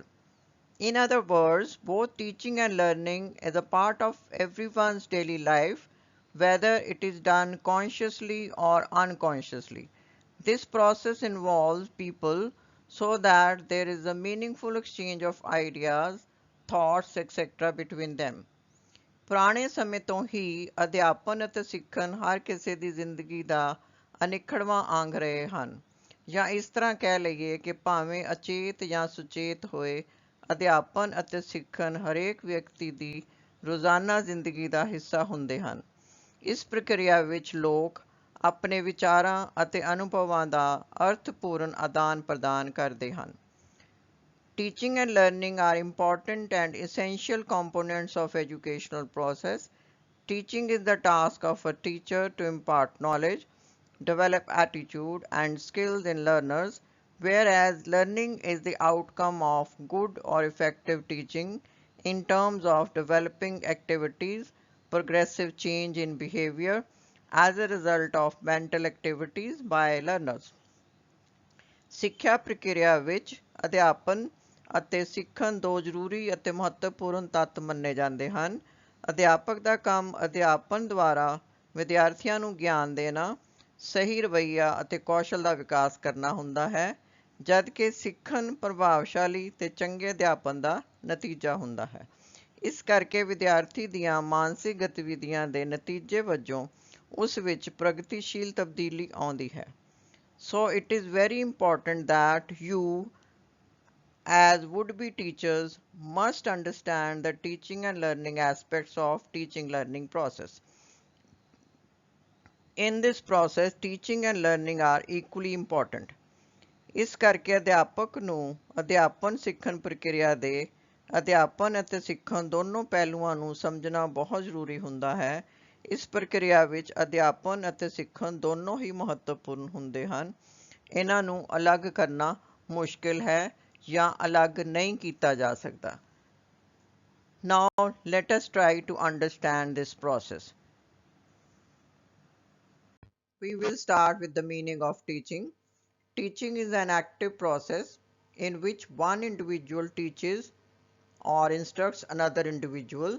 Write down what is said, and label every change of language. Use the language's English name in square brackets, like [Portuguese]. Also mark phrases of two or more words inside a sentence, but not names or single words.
[English] In other words, both teaching and learning is a part of everyone's daily life, whether it is done consciously or unconsciously. This process involves people so that there is a meaningful exchange of ideas, thoughts, etc. between them. [Punjabi] ਪੁਰਾਣੇ ਸਮੇਂ ਤੋਂ ਹੀ ਅਧਿਆਪਨ ਅਤੇ ਸਿੱਖਣ ਹਰ ਕਿਸੇ ਦੀ ਜ਼ਿੰਦਗੀ ਦਾ ਅਨਿੱਖੜਵਾਂ ਅੰਗ ਰਹੇ ਹਨ। ਜਾਂ ਇਸ ਤਰ੍ਹਾਂ ਕਹਿ ਲਈਏ ਕਿ ਭਾਵੇਂ ਅਚੇਤ ਜਾਂ ਸੁਚੇਤ ਹੋਏ ਅਧਿਆਪਨ ਅਤੇ ਸਿੱਖਣ ਹਰੇਕ ਵਿਅਕਤੀ ਦੀ ਰੋਜ਼ਾਨਾ ਜ਼ਿੰਦਗੀ ਦਾ ਹਿੱਸਾ ਹੁੰਦੇ ਹਨ। ਇਸ ਪ੍ਰਕਿਰਿਆ ਵਿੱਚ ਲੋਕ ਆਪਣੇ ਵਿਚਾਰਾਂ ਅਤੇ ਅਨੁਭਵਾਂ ਦਾ ਅਰਥਪੂਰਨ ਆਦਾਨ ਪ੍ਰਦਾਨ ਕਰਦੇ ਹਨ। [English] Teaching and learning are important and essential components of educational process. Teaching is the task of a teacher to impart knowledge, develop attitude and skills in learners, whereas learning is the outcome of good or effective teaching in terms of developing activities, progressive change in behavior as a result of mental activities by learners. [Punjabi] ਸਿੱਖਿਆ ਪ੍ਰਕਿਰਿਆ ਵਿੱਚ ਅਧਿਆਪਨ ਅਤੇ ਸਿੱਖਣ ਦੋ ਜ਼ਰੂਰੀ ਅਤੇ ਮਹੱਤਵਪੂਰਨ ਤੱਤ ਮੰਨੇ ਜਾਂਦੇ ਹਨ। ਅਧਿਆਪਕ ਦਾ ਕੰਮ ਅਧਿਆਪਨ ਦੁਆਰਾ ਵਿਦਿਆਰਥੀਆਂ ਨੂੰ ਗਿਆਨ ਦੇਣਾ, ਸਹੀ ਰਵੱਈਆ ਅਤੇ ਕੌਸ਼ਲ ਦਾ ਵਿਕਾਸ ਕਰਨਾ ਹੁੰਦਾ ਹੈ, ਜਦ ਕਿ ਸਿੱਖਣ ਪ੍ਰਭਾਵਸ਼ਾਲੀ ਤੇ ਚੰਗੇ ਅਧਿਆਪਨ ਦਾ ਨਤੀਜਾ ਹੁੰਦਾ ਹੈ। ਇਸ ਕਰਕੇ ਵਿਦਿਆਰਥੀ ਦੀਆਂ ਮਾਨਸਿਕ ਗਤੀਵਿਧੀਆਂ ਦੇ ਨਤੀਜੇ ਵਜੋਂ ਉਸ ਵਿੱਚ ਪ੍ਰਗਤੀਸ਼ੀਲ ਤਬਦੀਲੀ ਆਉਂਦੀ ਹੈ। [English] So it is very important that you as would-be teachers must understand the teaching and learning aspects of teaching learning process. In this process, teaching and learning are equally important. [Punjabi] ਇਸ ਕਰਕੇ ਅਧਿਆਪਕ ਨੂੰ ਅਧਿਆਪਨ ਸਿੱਖਣ ਪ੍ਰਕਿਰਿਆ ਦੇ ਅਧਿਆਪਨ ਅਤੇ ਸਿੱਖਣ ਦੋਨੋਂ ਪਹਿਲੂਆਂ ਨੂੰ ਸਮਝਣਾ ਬਹੁਤ ਜ਼ਰੂਰੀ ਹੁੰਦਾ ਹੈ। ਇਸ ਪ੍ਰਕਿਰਿਆ ਵਿੱਚ ਅਧਿਆਪਨ ਅਤੇ ਸਿੱਖਣ ਦੋਨੋਂ ਹੀ ਮਹੱਤਵਪੂਰਨ ਹੁੰਦੇ ਹਨ। ਇਹਨਾਂ ਨੂੰ ਅਲੱਗ ਕਰਨਾ ਮੁਸ਼ਕਿਲ ਹੈ ਜਾਂ ਅਲੱਗ ਨਹੀਂ ਕੀਤਾ ਜਾ ਸਕਦਾ। [English] Now let us try to understand this process. We will start with the meaning of teaching. Teaching is an active process in which one individual teaches or instructs another individual.